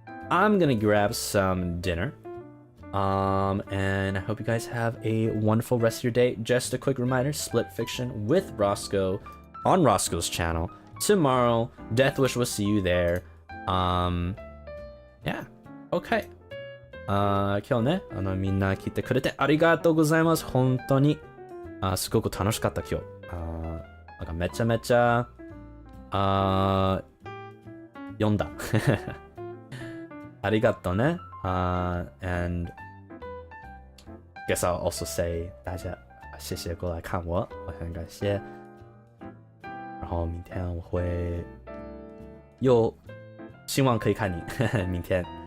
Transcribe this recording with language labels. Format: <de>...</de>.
<en>I'm gonna grab some dinner. And I hope you guys have a wonderful rest of your day. Just a quick reminder, Split Fiction with Roscoe on Roscoe's channel tomorrow. Death Wish will see you there. Yeah. Okay.</en> <ja>今日ね、みんな聞いてくれてありがとうございます。本当に。すごく楽しかった今日。なんかめちゃめちゃ読んだ。ありがとうね。</ja> <en>And guess I'll also say</en> <zh>大家谢谢过来看我，我很感谢。然后明天我会又希望可以看你，明天。</zh>